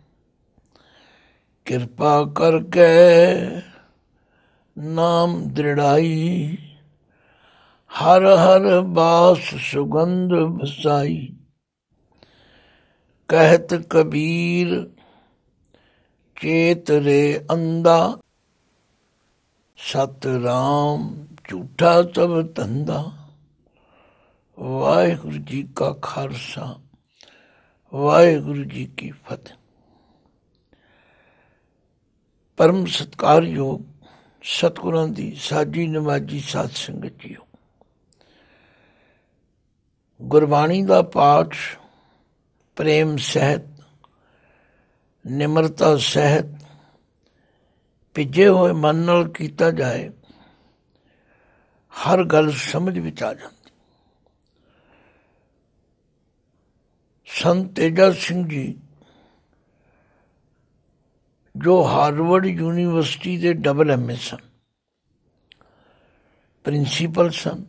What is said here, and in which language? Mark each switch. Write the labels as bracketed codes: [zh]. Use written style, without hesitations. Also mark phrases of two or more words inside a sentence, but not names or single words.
[bra] कृपा करके नाम दृढ़ाई, हर हर बास सुगंध बसाई। कहत कबीर चेत रे अंधा, सत राम झूठा सब धंधा। वाहिगुरु जी का खालसा, वाहिगुरु जी की फतेह। [pa] ਪਰਮ ਸਤਿਕਾਰਯੋਗ ਸਤਿਗੁਰਾਂ ਦੀ ਸਾਜੀ ਨਿਵਾਜੀ ਸਾਧ ਸੰਗਤ ਜੀਓ। ਗੁਰਬਾਣੀ ਦਾ ਪਾਠ ਪ੍ਰੇਮ ਸਹਿਤ ਨਿਮਰਤਾ ਸਹਿਤ ਭਿੱਜੇ ਹੋਏ ਮਨ ਨਾਲ ਕੀਤਾ ਜਾਏ, ਹਰ ਗੱਲ ਸਮਝ ਵਿੱਚ ਆ ਜਾਂਦੀ। ਸੰਤ ਤੇਜਾ ਸਿੰਘ ਜੀ ਜੋ ਹਾਰਵਰਡ ਯੂਨੀਵਰਸਿਟੀ ਦੇ ਡਬਲ MA ਸਨ, ਪ੍ਰਿੰਸੀਪਲ ਸਨ।